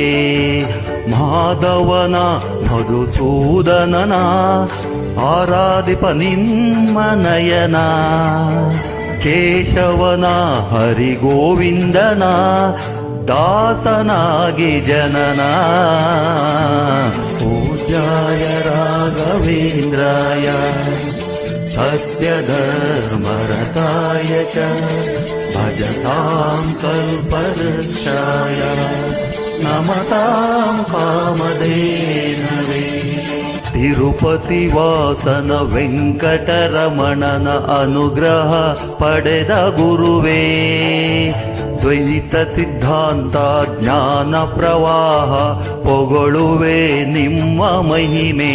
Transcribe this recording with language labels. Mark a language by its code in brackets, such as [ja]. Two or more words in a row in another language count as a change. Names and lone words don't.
[kn] ಮಾಧವನ ಮಧುಸೂದನನ ಆರಾಧಿಪ ನಿಮ್ಮ ನಯನ, ಕೇಶವನ ಹರಿಗೋವಿಂದನ ದಾಸನಾಗಿ ಜನನ. [sa] ಪೂಜ್ಯಾಯ ರಾಘವೇಂದ್ರಾಯ सत्यधर्मरताय च भजतां कल्पवृक्षाय नमतां कामधेनवे. [kn] ತಿರುಪತಿ ವಾಸನ ವೆಂಕಟರಮಣನ ಅನುಗ್ರಹ ಪಡೆದ ಗುರುವೇ, ದ್ವೈತ ಸಿದ್ಧಾಂತ ಜ್ಞಾನ ಪ್ರವಾಹ ಪೊಗಳುವೆ ನಿಮ್ಮ ಮಹಿಮೆ.